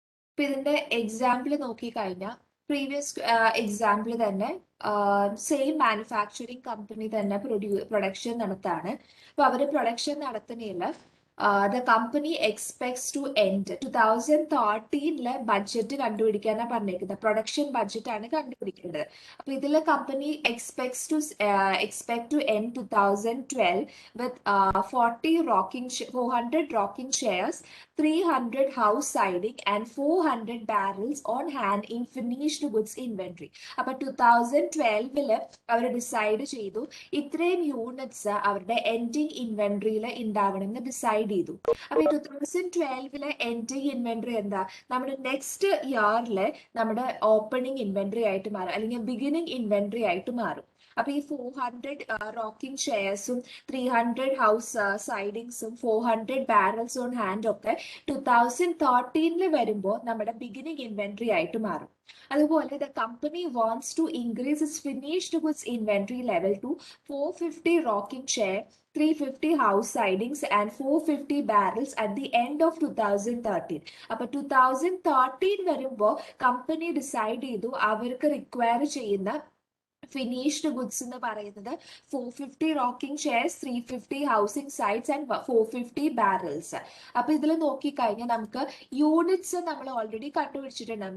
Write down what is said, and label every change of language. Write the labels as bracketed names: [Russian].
[Malayalam] ഇപ്പൊ ഇതിന്റെ എക്സാമ്പിൾ നോക്കിക്കഴിഞ്ഞാൽ പ്രീവിയസ് എക്സാമ്പിൾ തന്നെ സെയിം മാനുഫാക്ചറിങ് കമ്പനി തന്നെ പ്രൊഡക്ഷൻ നടത്താണ്. അപ്പൊ അവര് പ്രൊഡക്ഷൻ നടത്തുന്നതിൽ [English] the company expects to end 2013 [Malayalam] budget കണ്ടുപിടിക്കാനാണ് പറഞ്ഞിരിക്കുന്നത്. പ്രൊഡക്ഷൻ ബഡ്ജറ്റ് ആണ് കണ്ടുപിടിക്കേണ്ടത്. അപ്പൊ ഇതിലെ company [English] expect to end 2012 with 400 rocking chairs, 300 house siding and 400 barrels on hand in finished goods inventory. [Malayalam] അപ്പൊ 2012 അവർ ഡിസൈഡ് ചെയ്തു ഇത്രയും യൂണിറ്റ്സ് അവരുടെ എൻഡിങ് ഇൻവെന്ററിയിൽ ഉണ്ടാവണമെന്ന് ഡിസൈഡ് ചെയ്തു. അപ്പൊ ഈ 2012 എൻഡിങ് ഇൻവെന്ററി എന്താ, നമ്മുടെ നെക്സ്റ്റ് ഇയറിലെ നമ്മുടെ ഓപ്പണിംഗ് ഇൻവെന്ററി ആയിട്ട് മാറും, അല്ലെങ്കിൽ ബിഗിനിങ് ഇൻവെന്ററി ആയിട്ട് മാറും. അപ്പൊ ഈ 400 rocking ചെയർസും 300 house സൈഡിങ്സും 400 barrels on hand ഒക്കെ 2013 വരുമ്പോൾ നമ്മുടെ ബിഗിനിങ് ഇൻവെന്ററി ആയിട്ട് മാറും. അതുപോലെ [English] the company wants to increase its finished goods inventory level to 450 rocking chair, 350 house sidings and 450 barrels at the end of 2013. [Malayalam] അപ്പൊ 2013 വരുമ്പോൾ കമ്പനി ഡിസൈഡ് ചെയ്തു അവർക്ക് റിക്വയർ ചെയ്യുന്ന ഫിനിഷ്ഡ് ഗുഡ്സ് എന്ന് പറയുന്നത് 450 rocking chairs, 350 housing sites and 450 barrels. അപ്പൊ ഇതിൽ നോക്കിക്കഴിഞ്ഞാൽ നമുക്ക് യൂണിറ്റ്സ് നമ്മൾ ഓൾറെഡി കണ്ടുപിടിച്ചിട്ടുണ്ട്.